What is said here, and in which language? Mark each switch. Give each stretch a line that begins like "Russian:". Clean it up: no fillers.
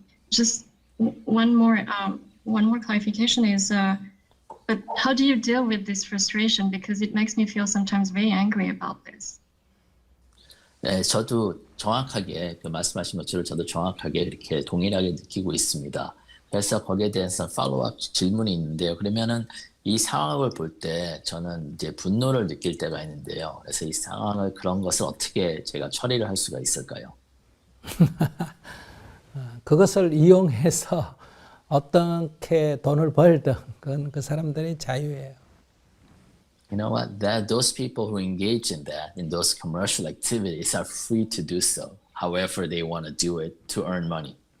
English: Just one more clarification is, but how do you deal with this frustration? Because it makes me feel sometimes very angry about this.
Korean: 네, 저도 정확하게 그 말씀하신 것처럼 저도 정확하게 이렇게 동일하게 느끼고 있습니다. 그래서 거기에 대해서 팔로우업 질문이 있는데요. 그러면은 이 상황을 볼 때 저는 이제 분노를 느낄 때가 있는데요. 그래서 이 상황을, 그런 것을 어떻게 제가 처리를 할 수가 있을까요? 그것을 이용해서 어떻게 돈을 벌든 그건 그 사람들의 자유예요.
English: You know what? Those people who engage in that, in those commercial activities, are free to do so, however they want to do it to earn money.